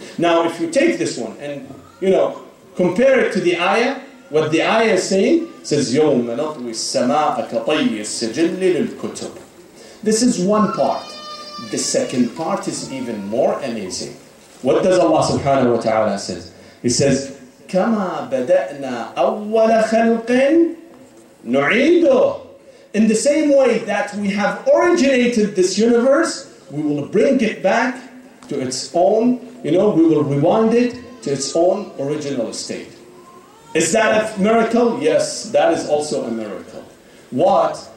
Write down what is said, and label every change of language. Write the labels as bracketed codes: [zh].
[en] Now, if you take this one and, compare it to the ayah, what the ayah is saying, says, [ar] يَوْمَ نَطْوِي السَّمَاءَ كَطَيِّ السِّجِلِّ لِلْكُتُبِ. [en] This is one part. The second part is even more amazing. What does Allah subhanahu wa ta'ala say? He says, [ar] كَمَا بَدَأْنَا أَوَّلَ خَلْقٍ نُعِيدُهُ. [en] In the same way that we have originated this universe, we will bring it back to its own, we will rewind it to its own original state. Is that a miracle? Yes, that is also a miracle. What?